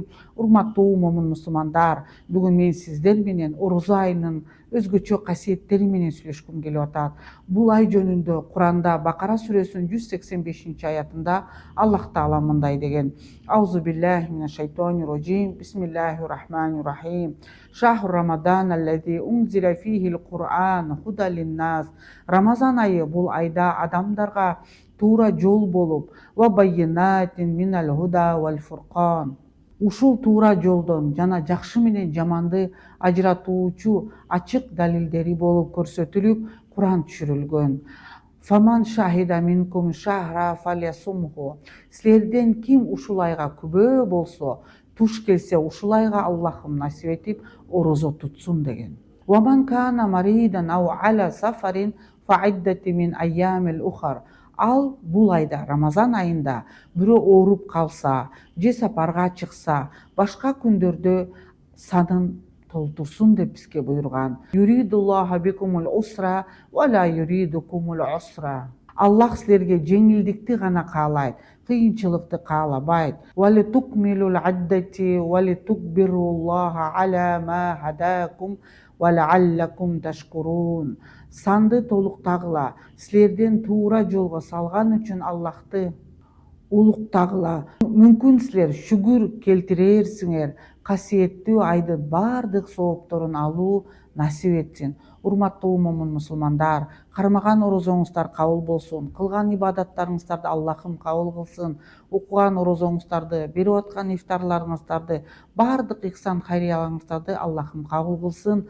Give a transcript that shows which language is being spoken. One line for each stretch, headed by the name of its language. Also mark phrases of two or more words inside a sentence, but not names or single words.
Kyrgyz: Урматтуу момун мусулмандар, бүгүн мен сиздер менен орозо айынын өзгөчө касиеттери менен сүйлөшкүм келип атат. Бул ай жөнүндө Куранда Бакара сүрөсүнүн 185-аятында Аллах Таала мындай деген:
Arabic: أعوذ بالله من الشيطان الرجيم. بسم الله الرحمن الرحيم شهر رمضان الذي أنزل فيه القرآن هدى للناس.
Kyrgyz: Рамазан айы бул айда адамдарга туура жол болуп,
Arabic: وبينات من الهدى والفرقان.
Kyrgyz: Ушул туура жолдон жана жакшы менен жаманды ажыратуучу ачык далилдери болуп көрсөтүлүп, Куран түшүрүлгөн.
Arabic: فمن شهد منكم الشهر فليصمه.
Kyrgyz: Силерден ким ушул айга күбө болсо, туш келсе, ушул айга Аллахым насип этип орозо тутсун деген.
Arabic: ومن كان مريضا أو على سفر فعدة من أيام أخر.
Kyrgyz: Ал бул айда, Рамазан айында бирөө ооруп калса же сапарга чыкса, башка күндөрдө санын толтурсун деп бизге буйруган.
Arabic: يريد الله بكم العسر ولا يريد بكم العسر.
Kyrgyz: Аллах силерге жеңилдикти гана каалайт, кыйынчылыкты каалабайт.
Arabic: ولتكملوا العدة ولتكبروا الله على ما هداكم ولعلكم تشكرون.
Kyrgyz: Санды толуктагыла, силерден туура жолго салган үчүн Аллахты улуктагыла. Мүмкүн силер шүгүр келтирерсиңер. Касиеттүү айдын бардык соопторун алуу насип этсин. Урматтуу момун мусулмандар, кармаган орозоңуздар кабыл болсун, кылган ибадаттарыңыздарды Аллахым кабыл кылсын, окуган орозоңуздарды, берип аткан ифтарларыңыздарды, бардык ихсан хайрияларыңыздарды Аллахым кабыл кылсын.